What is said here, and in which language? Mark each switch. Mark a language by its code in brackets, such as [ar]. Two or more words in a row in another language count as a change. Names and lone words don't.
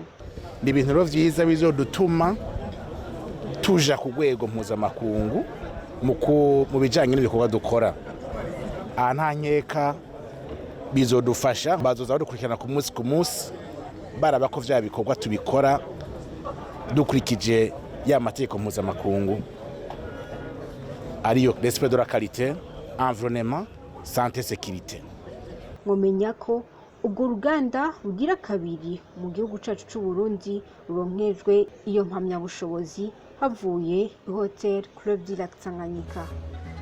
[rn] Ni ibintu rero vyiza bizodutuma tuja ku rwego mpuzamakungu mu bijanye n'ibikorwa dukora. Aha nta nkeka bizodufasha, bazoza badukurikirana ku munsi baraba ko vya bikorwa tubikora dukurikije ya mategeko mpuzamakungu ariyo [fr] respect de la qualité, environnement, santé, sécurité. [rn] Mwomenya ko ubwo ruganda rugira kabiri mu gihugu cacu c'u Burundi ruronkejwe iyo mpamyabushobozi havuye Hotel Club du Lac Tanganyika.